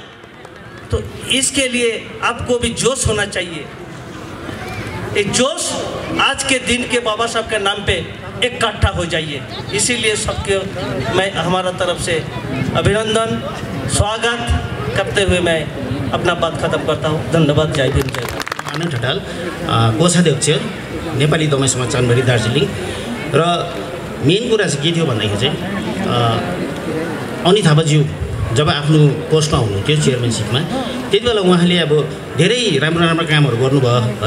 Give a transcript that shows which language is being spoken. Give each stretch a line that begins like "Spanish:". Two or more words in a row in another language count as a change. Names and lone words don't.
Hindi: तो इसके लिए आपको भी जोश होना चाहिए। ये जोश आज के दिन के बाबा साहब के नाम पे इकट्ठा हो जाइए। इसीलिए सबके मैं हमारा तरफ से अभिनंदन स्वागत करते हुए मैं अपना बात खत्म करता हूँ। धन्यवाद। जय भीम। जय
Nepali: आनन्द ठटाल, कोषाध्यक्ष नेपाली दमाई समाज चानबारी दार्जिलिङ। र मेन कुरा चाहिँ के थियो भन्दाखेरि चाहिँ अनित थापाज्यू जब आफ्नो पोस्टमा हुनुहुन्थ्यो चेयरम्यानसिपमा, त्यति बेला उहाँले अब धेरै राम्रो राम्रो कामहरू गर्नुभयो है।